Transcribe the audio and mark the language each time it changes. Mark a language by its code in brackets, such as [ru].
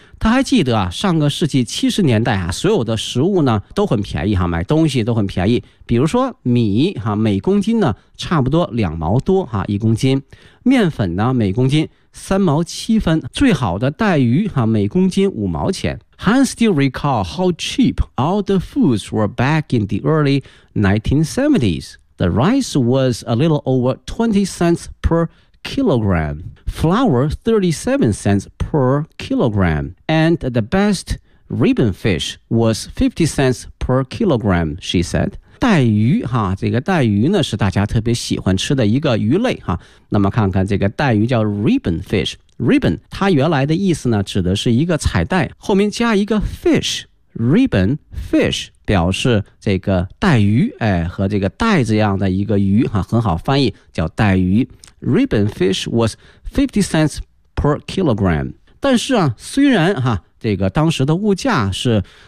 [zh] 她还记得啊，上个世纪70年代啊，所有的食物呢都很便宜哈、啊，买东西都很便宜。比如说米哈、啊，每公斤呢差不多2毛多哈、啊、一公斤，面粉呢每公斤3.7毛，最好的带鱼哈、啊、每公斤5毛钱。 [en] Han still recall how cheap all the foods were back in the early 1970s. The rice was a little over 20 cents per kilogram, flour 37 cents per kilogram, and the best ribbon fish was 50 cents per kilogram, she said. [zh] 带鱼哈，这个带鱼呢是大家特别喜欢吃的一个鱼类哈。那么看看这个带鱼叫 ribbon fish, ribbon 它原来的意思呢指的是一个彩带，后面加一个 fish, [en] Ribbon fish 表示这个带鱼、哎、和这个带这样的一个鱼、啊、很好翻译叫带鱼 Ribbon fish was 50 cents per kilogram [zh] 但是啊，虽然啊，这个当时的物价是